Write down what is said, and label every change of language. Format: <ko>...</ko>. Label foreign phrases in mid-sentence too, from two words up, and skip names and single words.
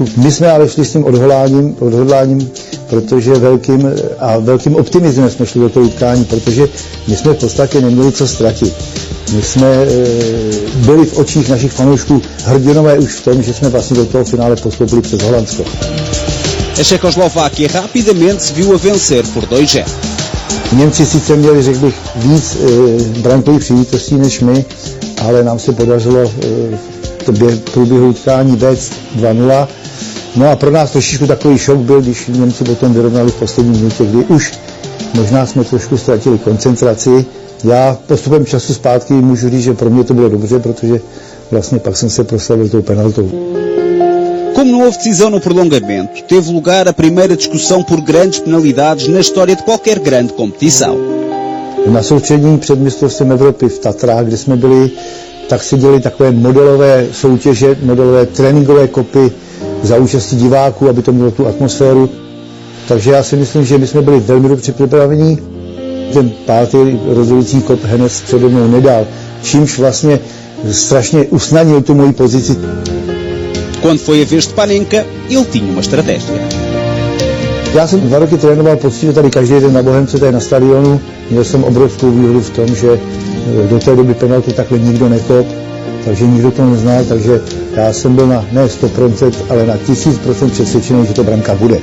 <cs>My jsme ale šli s tím odhodláním, protože velkým optimismem jsme šli do toho utkání, protože my jsme v podstatě neměli co ztratit. My jsme byli v očích našich fanoušků hrdinové už v tom, že jsme vlastně do toho finále postoupili přes Holandsko.</cs> <pt>A Čechoslováquia rapidamente se viu a vencer por 2-0.</pt> <cs>Němci sice měli, řekl bych, víc brankových příležitostí než my, ale nám se podařilo v průběhu utkání vést 2-0. No a pro nás trošičku takový šok byl, když Němci potom vyrovnali v poslední minutě, kdy už možná jsme trošku ztratili koncentraci. Já postupem času zpátky můžu říct, že pro mě to bylo dobře, protože vlastně pak jsem se proslavil tou penaltou.</cs> <pt>Como não houve decisão no prolongamento, teve lugar a primeira discussão por grandes penalidades na história de qualquer grande competição.</pt> <cs>Na soustředění před mistrovstvím Evropy v Tatrách, kde jsme byli, tak se děly takové modelové soutěže, modelové tréninkové kopy za účasti diváků, aby to mělo tu atmosféru. Takže já si myslím, že my jsme byli velmi dobře připraveni. Ten 5. rozhodující kop Hennes přede mnou nedal, čímž vlastně strašně usnadnil tu moji pozici.</cs> <pt>Quando foi a vez de Panenka, ele tinha uma estratégia.</pt> <cs>Já jsem 2 roky trénoval poctivě tady každý den na Bohemce, tady na stadionu. Měl jsem obrovskou výhodu v tom, že do té doby penaltu takhle nikdo nekop, takže nikdo to neznal, takže já jsem byl na ne 100%, ale na 1000% přesvědčený, že to branka bude.</cs>